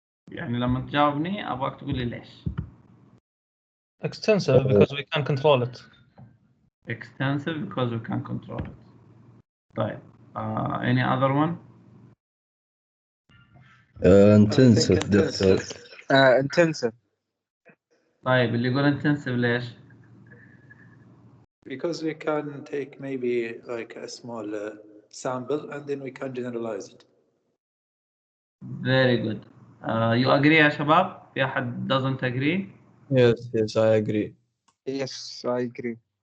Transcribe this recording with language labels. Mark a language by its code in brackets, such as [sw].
[ar] يعني لما تجاوبني أبغاك تقول لي ليش. [en] Extensive because we can control it. Extensive because we can control it. [ar] طيب. [en] Any other one? Intensive doctor. intensive. [ar] طيب اللي يقول intensive ليش؟ [en] Because we can take maybe like a small sample and then we can generalize it. Very good. You agree [ar] يا شباب؟ في أحد [en] doesn't agree? Yes, I agree. Yes, I agree.